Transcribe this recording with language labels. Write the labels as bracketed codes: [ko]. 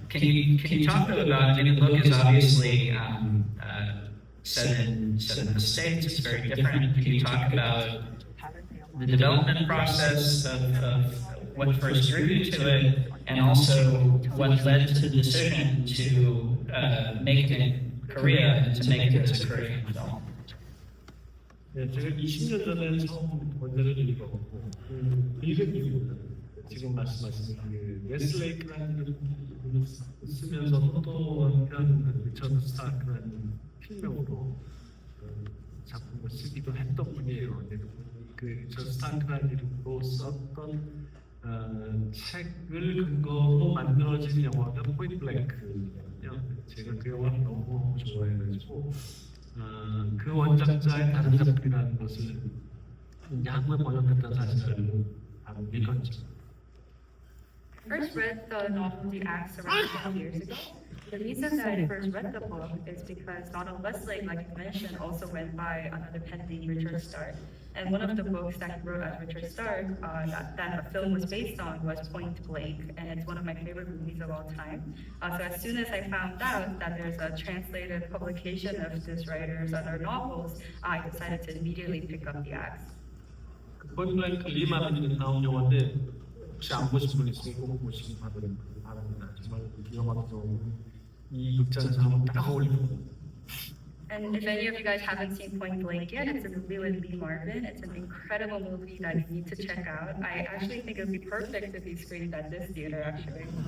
[en] Can you talk about it? I mean, the book is obviously set in the States. It's very different. Can you talk about the development process of what first drew you to it, and also what led to the decision to make it in Korea and to make it as a Korean film? [ko] 네, 제가 20년 전에 처음 원제를 읽었고 읽은 이유는 지금 말씀하신 그 웨슬레이크라는 이름을 쓰면서도 또 한편 리처드 스타크라는 필명으로 작품을 쓰기도 했던 분이에요. 그 리처드 스타크라는 이름으로 썼던 책을 근거로 만들어진 영화가 포인트 블랭크거든요. 제가 그 영화를 너무 좋아해가지고 그 원작자의 다른 작품이라는 것을 한국에 번역했다는 사실을 바로 읽었죠. [en] I first read the novel The Axe around 12 years ago. The reason that I first read the book is because Donald Westlake, like you mentioned, also went by another pen name, Richard Stark. And one of the books that he wrote as Richard Stark, that a film was based on, was Point Blank, and it's one of my favorite movies of all time. So as soon as I found out that there's a translated publication of this writer's other novels, I decided to immediately pick up The Axe. [ko] 포인트 블랭크 리마는 나온 영화인데 혹시 안 보신 분 있으면 꼭 보시기 바랍니다. 정말 이 영화도 이 극장에서 한번 딱 어울리고. [en] And if any of you guys haven't seen Point Blank yet, it's a movie with Lee Marvin. It's an incredible movie that you need to check out. I actually think it would be perfect to be screened at this theater, actually.